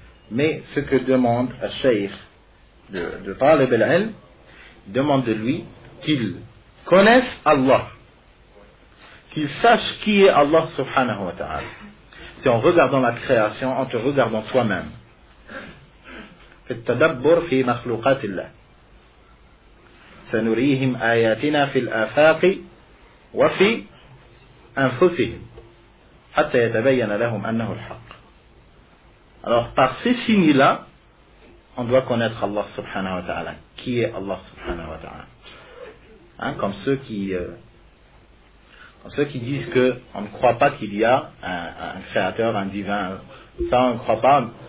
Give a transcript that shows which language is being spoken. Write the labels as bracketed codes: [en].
[fr] Mais ce que demande un cheikh de Talib al-Ilm, demande de lui qu'il connaisse Allah, qu'il sache qui est Allah subhanahu wa ta'ala. C'est en regardant la création, en te regardant toi-même. [ar] في التدبر في مخلوقات الله سنريهم آياتنا في الآفاق وفي أنفسهم حتى يتبين لهم أنه الحق. [fr] Alors par ces signes-là, on doit connaître Allah subhanahu wa ta'ala. Qui est Allah subhanahu wa ta'ala? Comme Ceux qui disent qu'on ne croit pas qu'il y a un créateur, un divin, ça on ne croit pas.